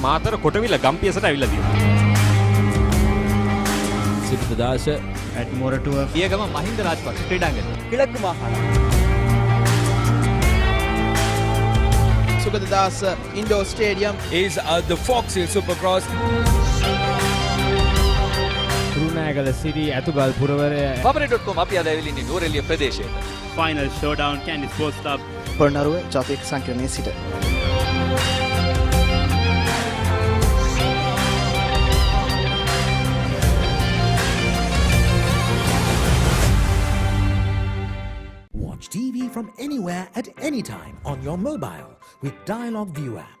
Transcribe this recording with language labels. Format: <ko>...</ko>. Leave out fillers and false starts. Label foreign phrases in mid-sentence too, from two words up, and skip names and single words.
<si>මාතර කොටවිල ගම්පියසට ඇවිල්ලා තියෙනවා. සිද්ධාස ඇට්මොරටුව පියගම මහින්ද රාජපක්ෂ ක්‍රීඩාංගණය.</si> <ta>கிழக்கு மாகாணம்.</ta> <en>Sugadadasa Indoor Stadium is the Fox Hill Supercross.</en> <si>කුරුණෑගල සිරි ඇතුගල් පුරවරය paparee.com අපි අද ඇවිල්ලා ඉන්නේ නූරෙලිය ප්‍රදේශයේ.</si> <en>final showdown Kandy Sports Club</en> <si>පොළොන්නරුව ජාතික සංකීර්ණයේ සිට</si> <en>Watch TV from anywhere at any time on your mobile with Dialog View app.</en>